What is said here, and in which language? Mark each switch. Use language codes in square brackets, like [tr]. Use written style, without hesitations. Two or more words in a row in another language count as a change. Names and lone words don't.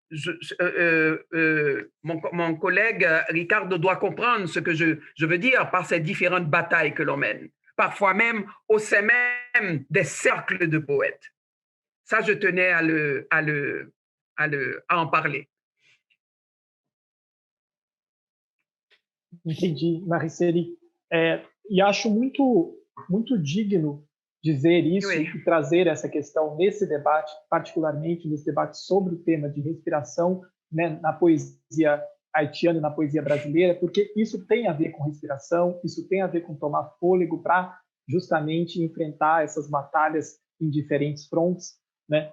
[fr] Mon collègue Ricardo doit comprendre ce que je veux dire par ces différentes batailles que l'on mène, parfois même au sein même des cercles de poètes. Ça, je tenais à en parler. [pt] Entendi, Mariceli. E acho muito digno dizer isso e trazer essa questão nesse debate, particularmente nesse debate sobre o tema de respiração, né, na poesia haitiana e na poesia brasileira, porque isso tem a ver com respiração, isso tem a ver com tomar fôlego para justamente enfrentar essas batalhas em diferentes frontes, né?